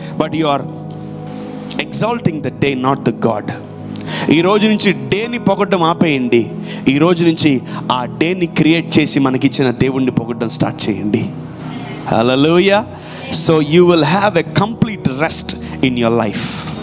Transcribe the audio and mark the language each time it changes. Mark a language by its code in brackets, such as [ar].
[en] But you are exalting the day, not the God. [te] ఈ రోజు నుంచి డేని పొగడ్డం ఆపేయండి. ఈ రోజు నుంచి ఆ డేని క్రియేట్ చేసి మనకిచ్చిన దేవుణ్ణి పొగడ్డం స్టార్ట్ చేయండి. [en] Hallelujah. So you will have a complete rest in your life.